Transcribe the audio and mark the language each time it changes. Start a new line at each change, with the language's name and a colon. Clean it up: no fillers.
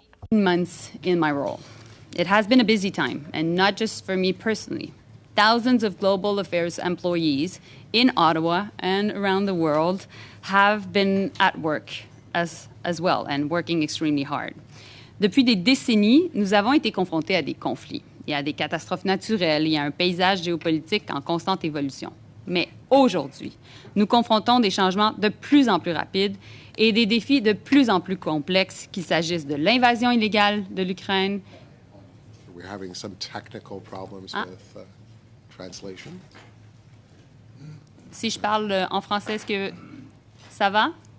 English: Months in my role. It has been a busy time, and not just for me personally. Thousands of global affairs employees in Ottawa and around the world have been at work as well and working extremely hard.
French: Depuis des décennies, nous avons été confrontés à des conflits, et à des catastrophes naturelles et à un paysage géopolitique en constante évolution. Mais aujourd'hui, nous confrontons des changements de plus en plus rapides et des défis de plus en plus complexes, qu'il s'agisse de l'invasion illégale de l'Ukraine.
English: We're having some technical problems with translation.
French: Si je parle en français, est-ce que ça va?